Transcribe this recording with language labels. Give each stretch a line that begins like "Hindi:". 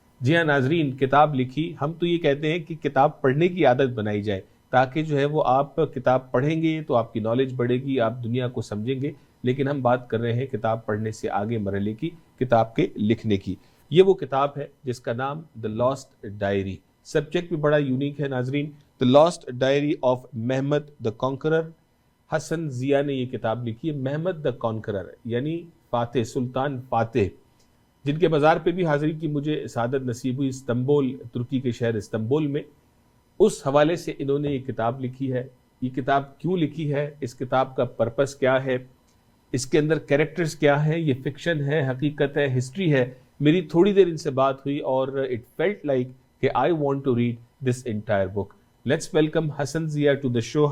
Urdu: جی ہاں ناظرین، کتاب لکھی. ہم تو یہ کہتے ہیں کہ کتاب پڑھنے کی عادت بنائی جائے تاکہ جو ہے وہ آپ کتاب پڑھیں گے تو آپ کی نالج بڑھے گی، آپ دنیا کو سمجھیں گے. لیکن ہم بات کر رہے ہیں کتاب پڑھنے سے آگے مرحلے کی، کتاب کے لکھنے کی. یہ وہ کتاب ہے جس کا نام دا لاسٹ ڈائری. سبجیکٹ بھی بڑا یونیک ہے ناظرین. The last diary of Muhammad the conqueror. حسن ضیا نے یہ کتاب لکھی ہے. محمد دا کانکرر یعنی فاتح، سلطان فاتح، جن کے مزار پہ بھی حاضری کی مجھے سعادت نصیب ہوئی استنبول، ترکی کے شہر استنبول میں. اس حوالے سے انہوں نے یہ کتاب لکھی ہے. یہ کتاب کیوں لکھی ہے، اس کتاب کا پرپس کیا ہے، اس کے اندر کیریکٹرز کیا ہیں، یہ فکشن ہے، حقیقت ہے، ہسٹری ہے. میری تھوڑی دیر ان سے بات ہوئی اور
English: it felt like
Urdu: کہ
English: I want to read this entire book. Let's welcome Hassan Zia to the show.